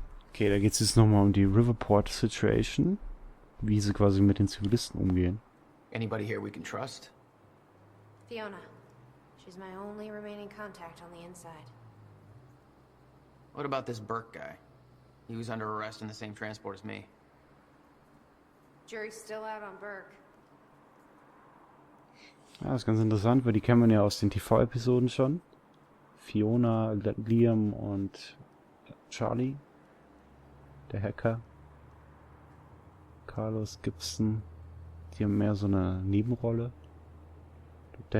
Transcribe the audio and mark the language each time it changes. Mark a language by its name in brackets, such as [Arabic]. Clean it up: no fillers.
[German] Okay, da geht es jetzt nochmal um die Riverport Situation, wie sie quasi mit den Zivilisten umgehen. [English] Anybody here we can trust? Fiona. She's my only remaining contact on the inside. What about this Burke guy? He was under arrest in the same transport as me. Jury's still out on Burke. [German] Ja, das ist ganz interessant, weil die kennen wir ja aus den TV-Episoden schon. Fiona, Liam und Charlie. Der Hacker. Carlos Gibson. Die haben mehr so eine Nebenrolle. Dr.